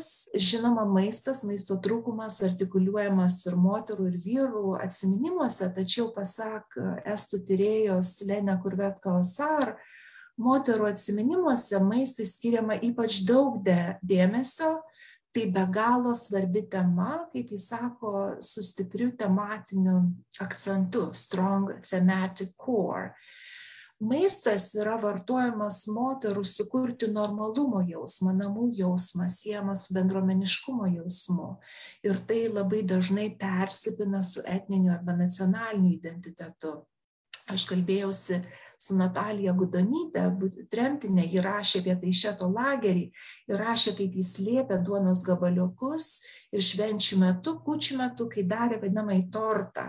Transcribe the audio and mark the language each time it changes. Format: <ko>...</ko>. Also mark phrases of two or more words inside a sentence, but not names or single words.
<lt>Žinoma, maistas, maisto trūkumas artikuliuojamas ir moterų, ir vyrų atsiminimuose, tačiau pasak estų tyrėjos Lene Kurvet-Kausar, moterų atsiminimuose maistui skiriama ypač daug dėmesio, tai be galo svarbi tema, kaip jis sako, su stipriu tematiniu akcentu,</lt> <en>strong thematic core.</en> <lt>Maistas yra vartojamas moterų sukurti normalumo jausmą, namų jausmą, siejamą su bendruomeniškumo jausmu. Ir tai labai dažnai persipina su etniniu arba nacionaliniu identitetu. Aš kalbėjausi su Natalija Gudonyte, tremtinė, ji rašė apie Taišeto lagerį ir rašė, kaip jis slėpė duonos gabaliukus ir švenčių metu, kūčių metu, kai darė vadinamąjį tortą.</lt>